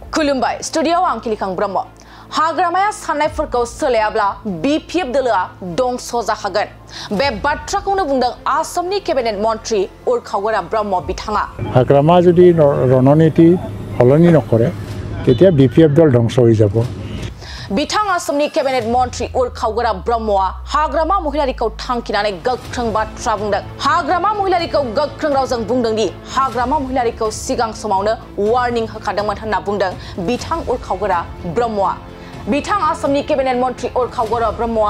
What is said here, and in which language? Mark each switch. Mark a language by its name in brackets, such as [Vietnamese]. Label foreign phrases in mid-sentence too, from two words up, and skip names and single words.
[Bodo] खुलुमबाय स्टुडियोआव आं किलिखां ब्रह्म हाग्रामाया साननायफोरखौ सोलायाब्ला बिपिएफ दोलोआ दंस जाखागोन बे बाथ्राखौनो बुंदों आसामनि केबिनेट मन्त्री उरखावगोरा ब्रह्म बिथाङा [Assamese] হাগ্ৰামা যদি ৰণনীতি সলনি নকৰে তেতিয়া বিপিএফ দল ধ্বংস হৈ যাব [Bodo] बिथां आसामनि केबिनेट मन्त्री उरखावगोरा ब्रह्मआ हाग्रामा महिलारिखौ थांखिनानै गोख्रों बाथ्रा बुंदों हाग्रामा महिलारिखौ गोख्रों रावजों बुंदों दि हाग्रामा महिलारिखौ सिगां समावनो वार्निं होखादोंमोन होनना बुंदों बिथां उरखावगोरा ब्रह्मआ बिथां आसामनि केबिनेट मन्त्री उरखावगोरा ब्रह्मआ